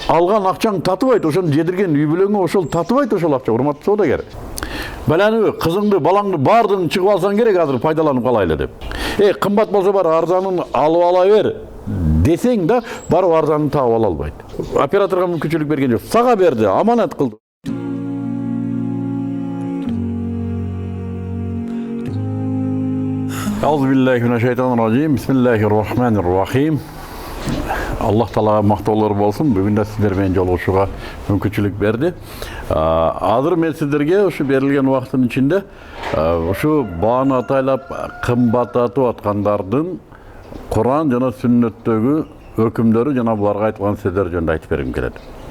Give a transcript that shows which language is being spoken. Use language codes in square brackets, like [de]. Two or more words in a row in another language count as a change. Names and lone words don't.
[ky] алган акчаң татыбайт, ошону жедирген үй бүлөңө ошол татыбайт ошол акча, урматтуу соодагер. Баланы, кызыңды, балаңды бардығын чыгып алсаң керек азыр пайдаланып калайлы деп. Кымбат болсо бар арзанын алып ала бер десең да, барып арзанын таап ала албайт. Операторго мүмкүнчүлүк берген жок. Сага берди, аманат кылды. [ar] أعوذ بالله من الشيطان الرجيم. بسم الله الرحمن الرحيم. [ky] Аллах Таалага мактоолор болсун. Бүгүн да сиздер менен жолугушууга мүмкүнчүлүк берди. Азыр мен сиздерге ушу берилген убакыттын ичинде ушу бааны атайлап кымбаттатып аткандардын Куран жана сүннөттөгү өкүмдөрү жана буларга айтылган сөздөр жөнүндө айтып бергим келет.